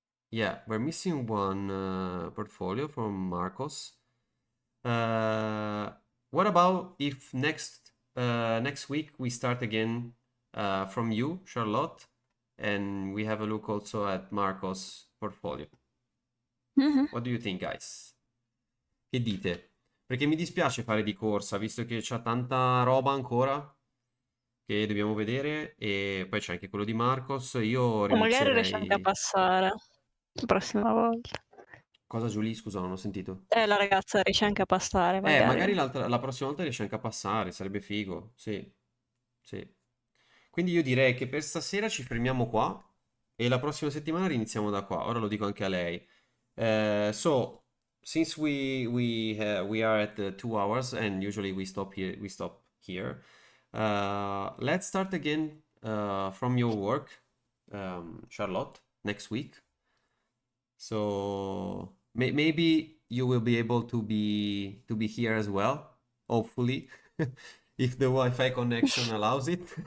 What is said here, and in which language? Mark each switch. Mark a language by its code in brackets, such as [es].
[en] Yeah, we're missing one portfolio from Marcos. What about if next week we start again from you, Charlotte, and we have a look also at Marcos' portfolio? What do you think, guys? [it] Che dite? Perché mi dispiace fare di corsa, visto che c'è tanta roba ancora che dobbiamo vedere, e poi c'è anche quello di Marcos. Io Magari riesci anche a rinizierei... passare la prossima volta. Cosa, Giulia? Scusa, non ho sentito. La ragazza riesce anche a passare, Magari la prossima volta riesce anche a passare, sarebbe figo. Sì. Quindi io direi che per stasera ci fermiamo qua e la prossima settimana riniziamo da qua. Ora lo dico anche a lei. [en] So, since we are at 2 hours and usually we stop here. Let's start again from your work, Charlotte, next week. So maybe you will be able to be here as well, hopefully, if the Wi-Fi connection allows it.